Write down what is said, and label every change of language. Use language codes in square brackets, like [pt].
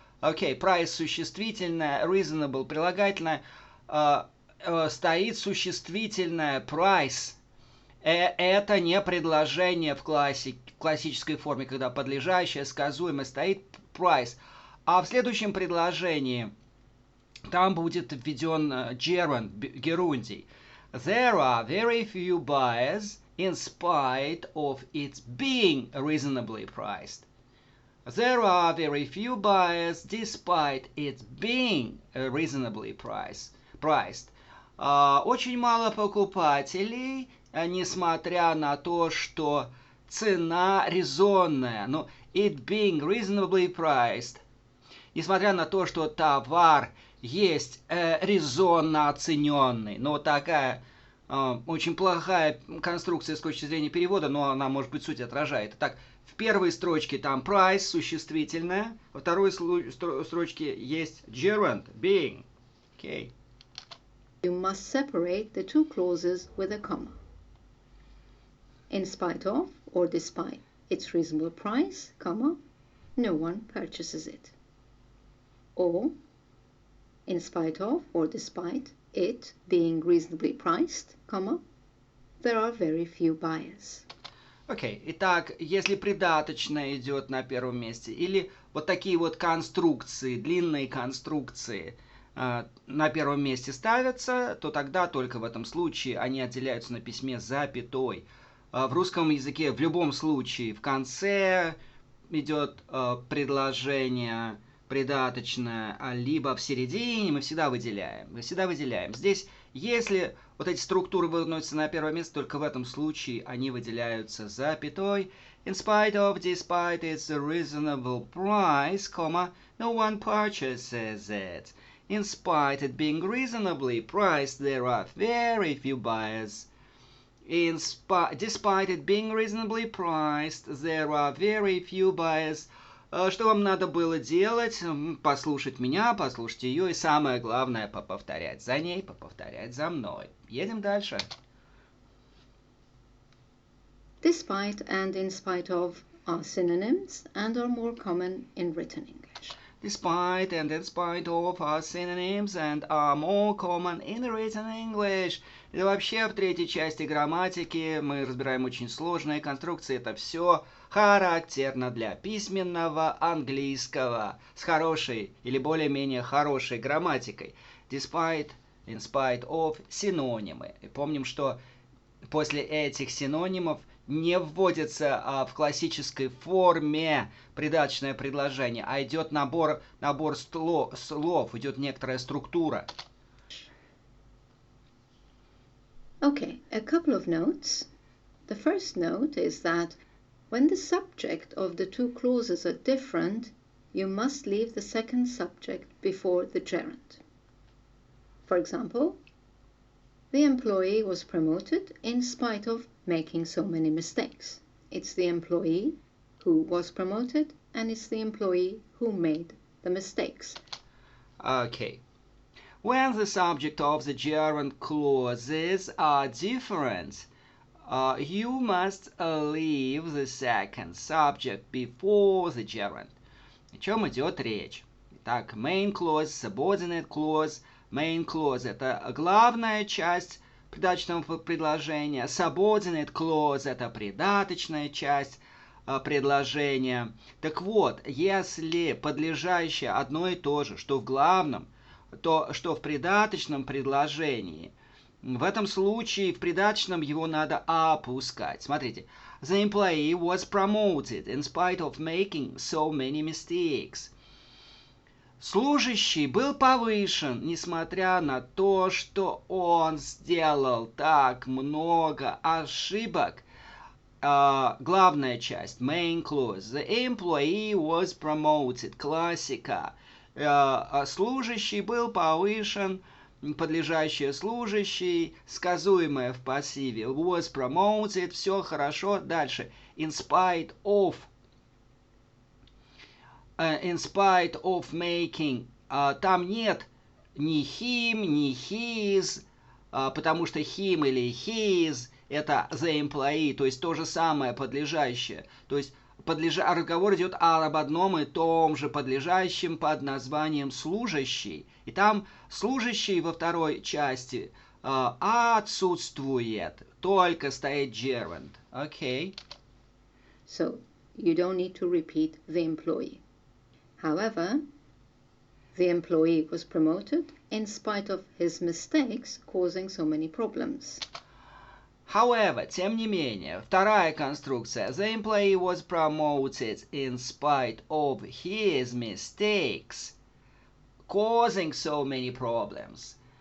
[ru] Окей, price существительное, reasonable прилагательное, стоит существительное price. Это не предложение в классической форме, когда подлежащее, сказуемое стоит price. А в следующем предложении там будет введен gerund, герундий. [en] There are very few buyers in spite of its being reasonably priced. There are very few buyers despite its being reasonably priced. [ru] Очень мало покупателей, несмотря на то, что цена резонная. [en] Но it being reasonably priced. [ru] Несмотря на то, что товар есть резонно оцененный. Но такая очень плохая конструкция с точки зрения перевода, но она, может быть, суть отражает. Итак, в первой строчке там price, существительное. Во второй строчке есть gerund, being. [en] Okay. You must separate the two clauses with a comma. In spite of or despite its reasonable price, comma, no one purchases it. Or, in spite of or despite it being reasonably priced, comma, there are very few buyers. [ru] Окей, итак, если придаточное идет на первом месте, или вот такие вот конструкции, длинные конструкции на первом месте ставятся, то тогда только в этом случае они отделяются на письме запятой. В русском языке в любом случае в конце идет предложение придаточное, либо в середине мы всегда выделяем. Здесь, если вот эти структуры выносятся на первое место, только в этом случае они выделяются запятой. [en] In spite of, despite its reasonable price, comma, no one purchases it. In spite it being reasonably priced, there are very few buyers. Despite it being reasonably priced, there are very few buyers. [ru] Что вам надо было делать? Послушать меня, послушать ее и самое главное, поповторять за ней, поповторять за мной. Едем дальше. [en] Despite and in spite of are synonyms and are more common in written English. Despite and in spite of are synonyms and are more common in written English. [ru] Это вообще в третьей части грамматики мы разбираем очень сложные конструкции. Это все характерно для письменного английского с хорошей или более-менее хорошей грамматикой. [en] Despite, in spite of, [ru] синонимы. И помним, что после этих синонимов не вводится в классической форме придаточное предложение, а идет набор слов, идет некоторая структура. [en] Okay, a couple of notes. The first note is that when the subject of the two clauses are different, you must leave the second subject before the gerund. For example, the employee was promoted in spite of making so many mistakes. It's the employee who was promoted, and it's the employee who made the mistakes. Okay. When the subject of the gerund clauses are different, you must leave the second subject before the gerund. [ru] О чем идет речь? Итак, [en] main clause, subordinate clause. [ru] Main clause – это главная часть придаточного предложения. Subordinate clause – это придаточная часть предложения. Так вот, если подлежащее одно и то же, что в главном, то что в придаточном предложении, в этом случае в придаточном его надо опускать. Смотрите. [en] The employee was promoted in spite of making so many mistakes. [ru] Служащий был повышен, несмотря на то, что он сделал так много ошибок. Главная часть, [en] main clause. The employee was promoted. [ru] Классика. Служащий был повышен, подлежащее служащий, сказуемое в пассиве. [en] Was promoted. [ru] Все хорошо. Дальше. [en] In spite of. In spite of making. [ru] Там нет ни him, ни his, потому что him или his это [en] the employee, [ru] то есть то же самое подлежащее. То есть разговор идет об одном и том же подлежащем под названием служащий. И там служащий во второй части отсутствует, только стоит gerund. [en] Okay. So you don't need to repeat the employee. However, the employee was promoted in spite of his mistakes causing so many problems. [ru] However, тем не менее, вторая конструкция. [en] The employee was promoted in spite of his mistakes, causing so many problems.